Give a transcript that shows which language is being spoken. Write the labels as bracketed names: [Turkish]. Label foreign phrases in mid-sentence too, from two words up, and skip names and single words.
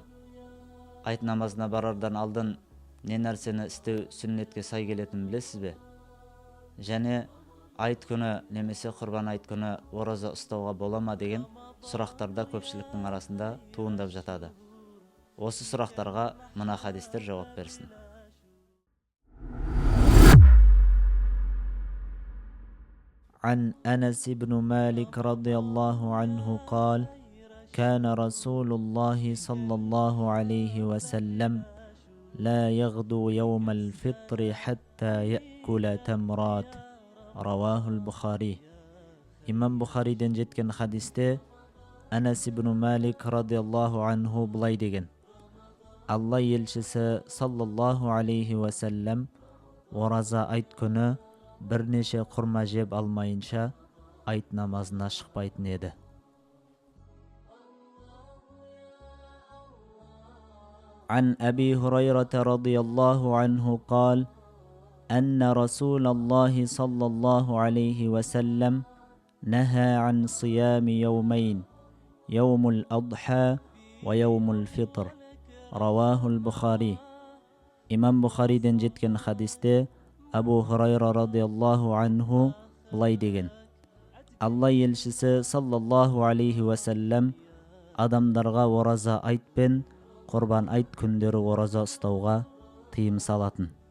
[Kazakh] Айт намазына барардан алдын не нәрсені істеу сүннетке сай келетінін білесіз бе? Және айт күні немесе құрбан айт күні ораза ұстауға бола ма деген сұрақтарда көпшіліктің арасында туындап жатады. Осы сұрақтарға мына хадистер жауап берсін. [Arabic] عن أنس بن مالك رضي الله عنه قال: كان رسول الله صلى الله عليه وسلم لا يغدو يوم الفطر حتى يأكل تمرات. رواه البخاري. [Kazakh] إمام بخاري دен жеткен хадисте Анас ибн Малик [Arabic] رضي الله عنه [Kazakh] былай деген: Алла елшісі [Arabic] صلى الله عليه وسلم [Kazakh] ораза айт күні бірнеше құрма жеп алмайынша айт намазына шықпайтын еді. [Arabic] عن أبي هريرة رضي الله عنه قال: أن رسول الله صلى الله عليه وسلم نهى عن صيام يومين: يوم الأضحى ويوم الفطر. رواه البخاري. [Kazakh] إمام بخاري ден жеткен хадисте Абу Хурайра [Arabic] رضي الله عنه [Kazakh] былай деген: Алла елшісі [Arabic] صلى الله عليه وسلم [Kazakh] адамдарға ораза айт пен құрбан айт күндері ораза ұстауға тыйым салатын.